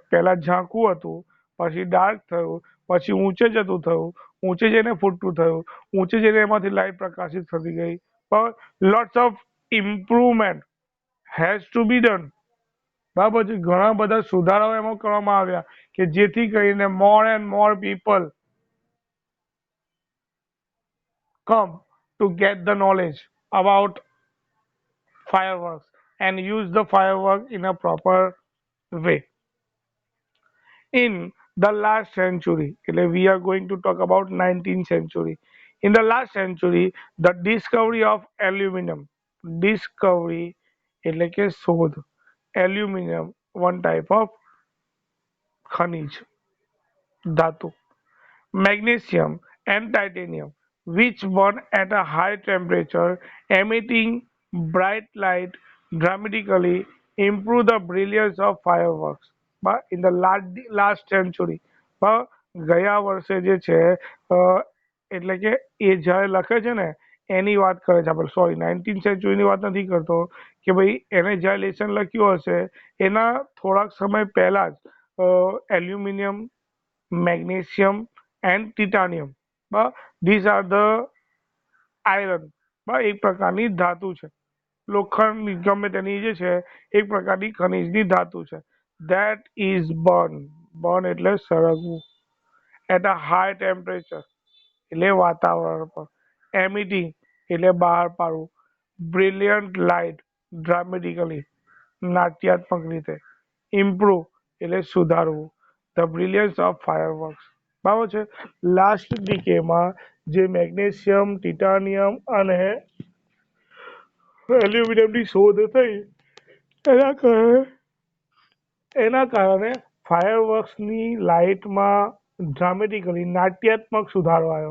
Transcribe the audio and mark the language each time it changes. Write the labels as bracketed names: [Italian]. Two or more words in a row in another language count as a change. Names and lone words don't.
[Gujarati] પહેલા ઝાંખું હતું, પછી ડાર્ક થયું, પછી ઊંચે જતું થયું, ઊંચે જઈને ફૂટતું થયું, ઊંચે જઈને એમાંથી લાઇટ પ્રકાશિત થતી ગઈ. [English] બરાબર lots of improvement has to be done. [Gujarati] બરાબર છે ઘણા બધા સુધારાઓ એમાં કરવામાં આવ્યા કે જેથી કરીને [English] more and more people come to get the knowledge about fireworks and use the firework in a proper way. In the last century. We are going to talk about 19th century. In the last century, the discovery of aluminum, discovery [Gujarati] એટલે કે શોધ, [English] aluminum, one type of [Gujarati] ખનિજ ધાતુ, [English] magnesium and titanium, which burn at a high temperature, emitting bright light, dramatically improve the brilliance of fireworks. But in the last century, [Gujarati] ગયા વર્ષે જે છે એટલે કે એ જ્યારે લખે છે ને એની વાત કરે છે આપણે, [English] sorry 19th century [Gujarati] વાત નથી કરતો, કે ભાઈ એને જ્યારે લેસન લખ્યું હશે એના થોડાક સમય પહેલા જ એલ્યુમિનિયમ, [English] magnesium and titanium. These are the iron, [Gujarati] એક પ્રકારની ધાતુ છે. લોખંડ ગમે તેની જે છે એક પ્રકારની ખનિજની ધાતુ છે. [English] That is burn [Gujarati] એટલે સળગવું, [English] at a high temperature [Gujarati] એટલે વાતાવરણ પર, emitting એટલે બહાર પાડવું, [English] brilliant light dramatically [Gujarati] નાટ્યાત્મક રીતે, [English] improve [Gujarati] એટલે સુધારવું, [English] the brilliance of fireworks. [Gujarati] બરાબર છે. [English] last decade [Gujarati] જે મેગ્નેશિયમ, ટિટાનિયમ અને એલ્યુમિનિયમની શોધ થઈ એના કારણે ફાયરવર્ક્સની લાઇટમાં ડ્રામેટિકલી નાટ્યાત્મક સુધારો આવ્યો.